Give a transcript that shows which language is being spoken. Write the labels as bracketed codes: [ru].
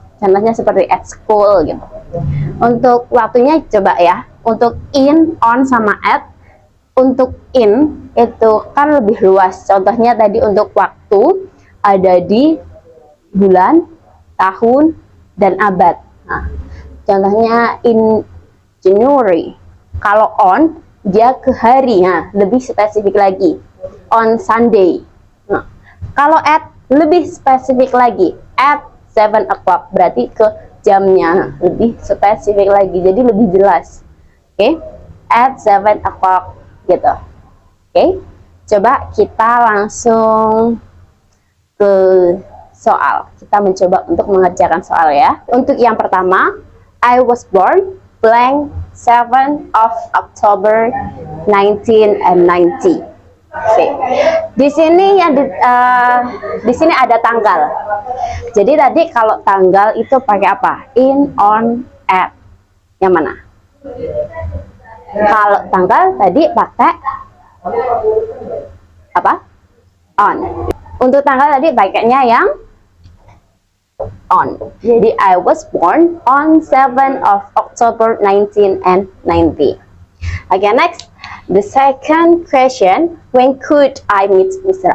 [id] Contohnya seperti [en] at school [id] gitu. Untuk waktunya coba ya. Untuk in, on, sama at. Untuk in itu kan lebih luas. Contohnya tadi untuk waktu ada di bulan, tahun, dan abad. Nah, contohnya [en] in January. [id] Kalau on dia ke hari, nah, lebih spesifik lagi. [en] On Sunday. [id] Nah, kalau at lebih spesifik lagi, [en] at 7 o'clock, [id] berarti ke jamnya lebih spesifik lagi, jadi lebih jelas. Oke, [en] at 7 o'clock [id] gitu. Oke, coba kita langsung ke soal. Kita mencoba untuk mengerjakan soal ya. Untuk yang pertama, [en] I was born blank 7 of October 1990. [id] Oke. Di sini di sini ada tanggal. Jadi tadi kalau tanggal itu pakai apa? In, on, at. Yang mana? Kalau tanggal tadi pakai apa? On. Untuk tanggal tadi pakainya yang on. [en] Jadi I was born on 7 of October 1990. Oke, next. The second question, when could I meet Mr.